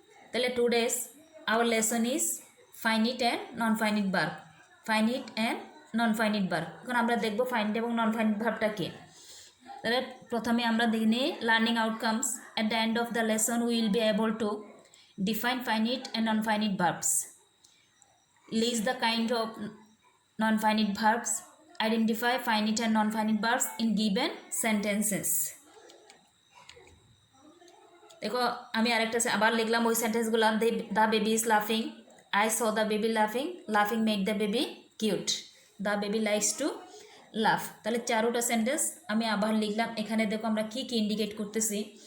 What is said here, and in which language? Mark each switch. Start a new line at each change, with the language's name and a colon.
English: তাহলে today's our lesson is finite and non finite verb. Finite and non finite verb.
Bangla: এখন আমরা দেখব finite এবং নন ফাইনিট ভার্বটা কি। তাহলে প্রথমে আমরা দেখে নিই learning outcomes.
English: At the end of the lesson we will be able to define finite and non-finite verbs, list the kind of non-finite verbs, identify finite and non-finite verbs in given sentences.
Bangla: দেখো আমি আরেকটা আবার লিখলাম ওই সেন্টেন্সগুলো।
English: The baby is লাফিং, I saw the baby লাফিং, লাফিং make the baby cute, the baby likes to লাফ।
Bangla: তাহলে চারোটা সেন্টেন্স আমি আবার লিখলাম। এখানে দেখো আমরা কি কি ইন্ডিকেট করতেছি।